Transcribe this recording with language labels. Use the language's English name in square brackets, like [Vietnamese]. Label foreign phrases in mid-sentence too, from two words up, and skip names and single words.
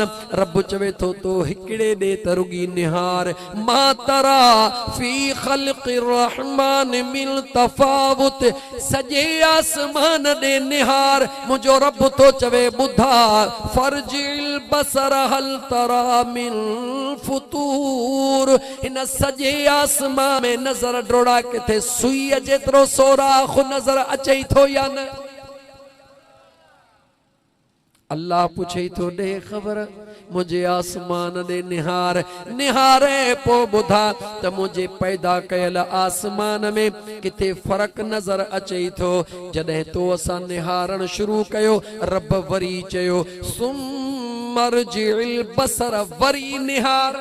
[Sindhi] रब चवे थो तो हिकिड़े ॾे त रुगी निहार, [Arabic] ما ترى في خلق الرحمن من تفاوت, [Sindhi] सॼे आसमान ॾे निहार, मुंहिंजो रब तो चवे ॿुधा, [Arabic] فارجع البصر هل ترى من فطور, [Sindhi] हिन सॼे आसमान में नज़र डोड़ा किथे सुईअ जेतिरो सोराख़ नज़र अचे थो या न। अल्लाह पुछे तो दे खबर, मुझे आसमान दे निहार, निहारे पो बुधा त मुझे पैदा कयल आसमान में किथे फर्क नजर अचे थो। जॾहिं तो असां निहारण शुरू कयो, रब वरी चयो [Arabic] ثم ارجع البصر, [Sindhi] वरी निहार।